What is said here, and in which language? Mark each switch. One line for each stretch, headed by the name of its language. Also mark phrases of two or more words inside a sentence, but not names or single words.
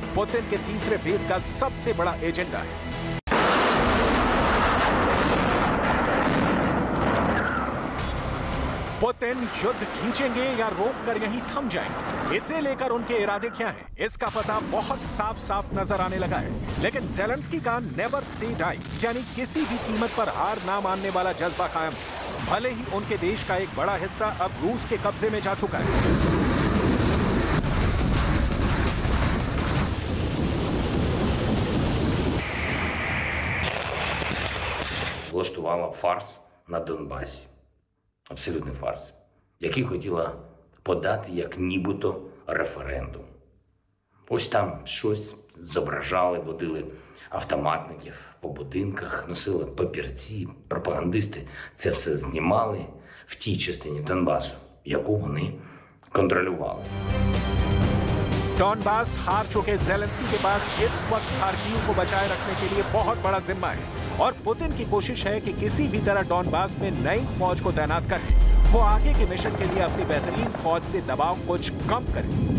Hindi: पुतिन के तीसरे फेज का सबसे बड़ा एजेंडा है। पुतिन युद्ध खींचेंगे या रोक कर यहीं थम जाएंगे, इसे लेकर उनके इरादे क्या हैं, इसका पता बहुत साफ साफ नजर आने लगा है। लेकिन ज़ेलेंस्की का
English: never say die,
Hindi: यानी किसी भी कीमत पर हार ना मानने वाला जज्बा कायम है। भले ही उनके देश का एक बड़ा हिस्सा अब रूस के कब्जे में जा चुका है।
Ukrainian: Влаштувала фарс на Донбасі. Абсолютний фарс, який хотіла подати як нібито референдум. Ось там щось зображали, водили автоматників по будинках, носили папірці, пропагандисти це все знімали в тій частині Донбасу, яку вони контролювали.
Hindi: डॉनबास हार चुके ज़ेलेंस्की के पास इस वक्त खार्किव को बचाए रखने के लिए बहुत बड़ा जिम्मा है और पुतिन की कोशिश है कि किसी भी तरह डॉनबास में नई फौज को तैनात करें। वो आगे के मिशन के लिए अपनी बेहतरीन फौज से दबाव कुछ कम करें।